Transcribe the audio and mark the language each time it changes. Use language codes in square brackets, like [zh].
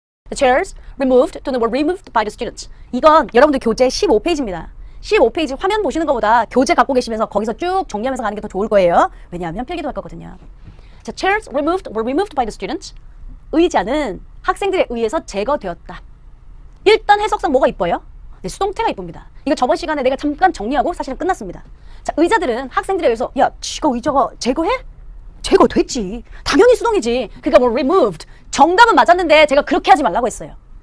[en] The chairs removed 또는 were removed by the students. [ko] 이건 여러분들 교재 15페이지입니다. 15페이지 화면 보시는 것보다 교재 갖고 계시면서 거기서 쭉 정리하면서 가는 게 더 좋을 거예요. 왜냐하면 필기도 할 거거든요. [en] 자, chairs removed were removed by the students. [ko] 의자는 학생들에 의해서 제거되었다. 일단 해석상 뭐가 이뻐요? 네, 수동태가 이쁩니다. 이거 저번 시간에 내가 잠깐 정리하고 사실은 끝났습니다. 자, 의자들은 학생들에 의해서 야, 이거 의자가 제거해? 제거됐지. 당연히 수동이지. 그러니까 뭐 removed. 정답은 맞았는데 제가 그렇게 하지 말라고 했어요.